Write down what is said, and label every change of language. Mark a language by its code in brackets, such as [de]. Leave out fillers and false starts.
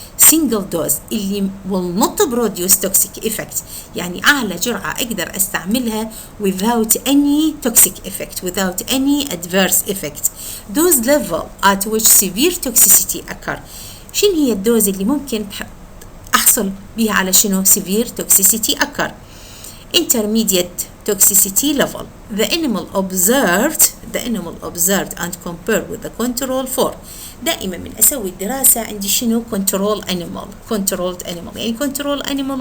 [en] single dose اللي will not produce toxic effect، [ar] يعني أعلى جرعة أقدر أستعملها [en] without any toxic effect without any adverse effect. dose level at which severe toxicity occur. [ar] شنو هي الدوز اللي ممكن أحصل بها على شنو severe toxicity occur. [en] intermediate toxicity level. the animal observed and compared with the control for. [ar] دائما من أسوي الدراسة عندي شنو control animal يعني control animal.